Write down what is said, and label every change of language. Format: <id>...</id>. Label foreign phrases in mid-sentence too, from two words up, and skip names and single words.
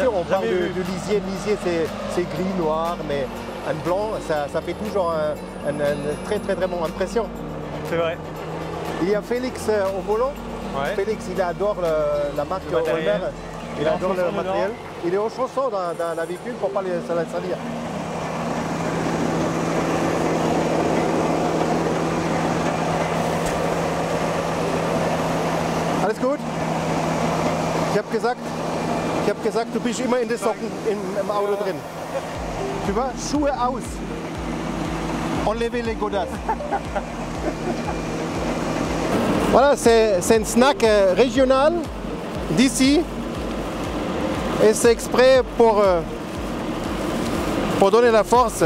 <fr>Bien sûr, on parle de lisier. Lisier, c'est gris, noir, mais un blanc, ça fait toujours une très bonne impression. C'est vrai. Il y a Félix au volant. Ouais. Félix, il adore la marque Le matériel. Holmer. Il adore le matériel. dedans. Il est au chausson dans la véhicule pour ne pas se la salir.</fr> <de>Alles gut? Ich habe gesagt, du bist immer in den Socken im Auto drin.</de> <fr>Tu vois,</fr> <de>Schuhe aus.</de> <fr>Enlevez les godasses. Voilà, c'est un snack régional d'ici. Et c'est exprès pour donner la force.</fr>